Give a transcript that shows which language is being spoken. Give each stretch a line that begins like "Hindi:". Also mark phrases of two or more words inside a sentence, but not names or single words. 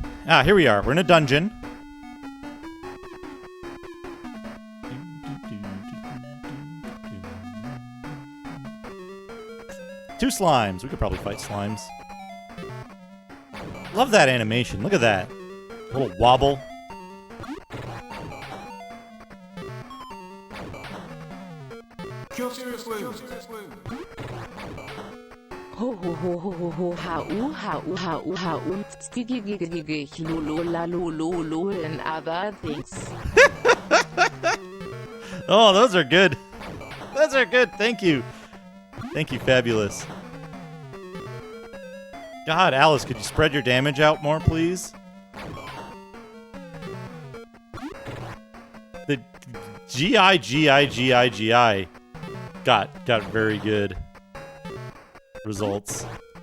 English: Ah, here we are. We're in a dungeon. Two slimes. We could probably fight slimes. Love that animation. Look at that. Little wobble. Kill seriously. Ho ho ho ho ho ho ha u ha u ha u ha und stigigigigig lolo la lolo and other things. Oh, those are good. Those are good. Thank you. Thank you, Fabulous. God, Alice, could you spread your damage out more, please? The GI got very good results.